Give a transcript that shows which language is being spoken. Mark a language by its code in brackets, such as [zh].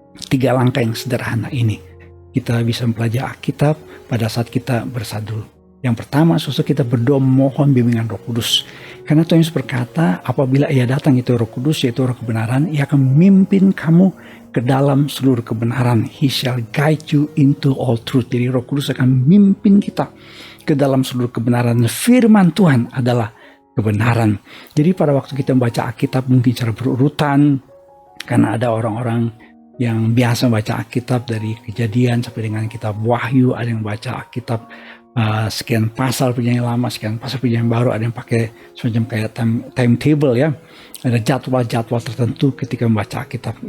[id] 3 langkah yang sederhana ini kita bisa mempelajari Alkitab pada saat kita bersaat teduh. Yang pertama, saudara, kita berdoa mohon bimbingan Roh Kudus. Karena Tuhan Yesus berkata, apabila Ia datang itu Roh Kudus, yaitu Roh kebenaran, Ia akan memimpin kamu ke dalam seluruh kebenaran. [en] He shall guide you into all truth. [id] Jadi Roh Kudus akan memimpin kita ke dalam seluruh kebenaran. Firman Tuhan adalah kebenaran. Jadi pada waktu kita membaca Alkitab mungkin secara berurutan, karena ada orang-orang yang biasa membaca Alkitab dari Kejadian sampai dengan kitab Wahyu, ada yang baca Alkitab sekian pasal perjanjian lama, sekian pasal perjanjian baru, ada yang pakai semacam kayak timetable ya, ada jadwal-jadwal tertentu ketika membaca Alkitab.